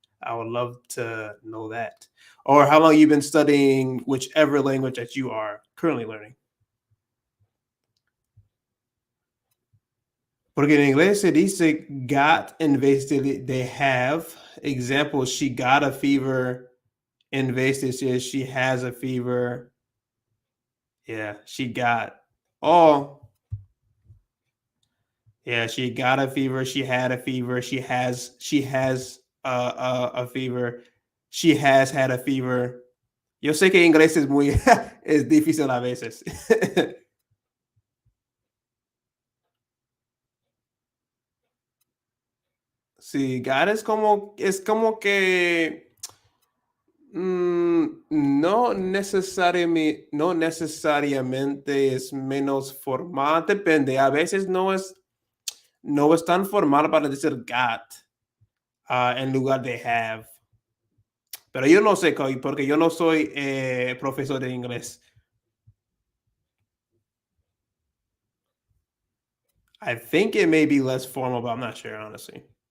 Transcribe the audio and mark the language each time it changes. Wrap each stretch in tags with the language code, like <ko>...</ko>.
<en>I would love to know that. Or how long you've been studying whichever language that you are currently learning.</en> <es>Porque en inglés se dice got in vez de</es> <en>they have. Example, she got a fever.</en> <es>In vez de</es> <en>say she has a fever. Yeah, she got. Oh, yeah, she got a fever. She had a fever. She has a fever. She has had a fever.</en> <es>Yo sé que inglés es muy es difícil a veces. Sí, got es como que no necesariamente es menos formal, depende. A veces no es tan formal para decir got en lugar de have. Pero yo no sé, porque yo no soy profesor de inglés.</es> <en>I think it may be less formal, but I'm not sure, honestly.</en>